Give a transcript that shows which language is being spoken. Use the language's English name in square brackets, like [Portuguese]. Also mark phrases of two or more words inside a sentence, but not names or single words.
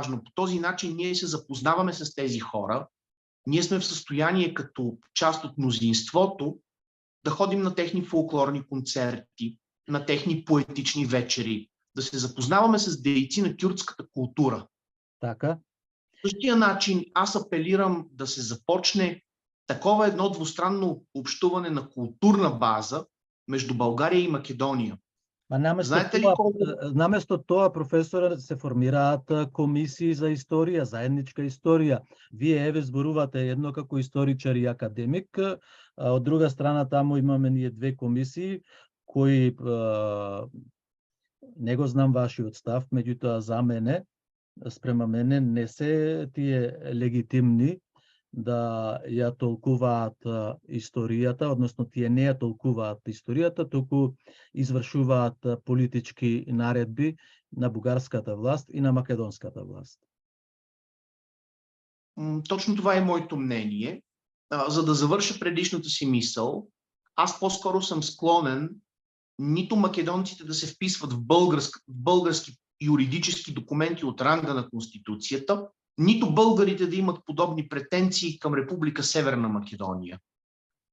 [Bulgarian] По този начин ние се запознаваме с тези хора. Ние сме в състояние като част от мнозинството да ходим на техни фолклорни концерти, на техни поетични вечери, да се запознаваме с дейци на кюрдската култура. Така. В същия начин аз апелирам да се започне такова едно двустранно общуване на културна база между България и Македония. [Macedonian] Наместо тоа, професора, се формираат комисии за историја, заедничка историја. Вие еве зборувате едно како историчар и академик, а од друга страна таму имаме ние две комисии кои не го знам вашиот став, меѓутоа за мене, спрема мене не се тие легитимни да ја толкуваат историјата, односно тие не ја толкуваат историјата, туку извршуваат политички наредби на бугарската власт и на македонската власт. [Bulgarian] Точно това е моето мнение. За да завърша предишната си мисъл, аз по-скоро съм склонен нито македонците да се вписват в български юридически документи от ранга на Конституцията, нито българите да имат подобни претенции към Република Северна Македония.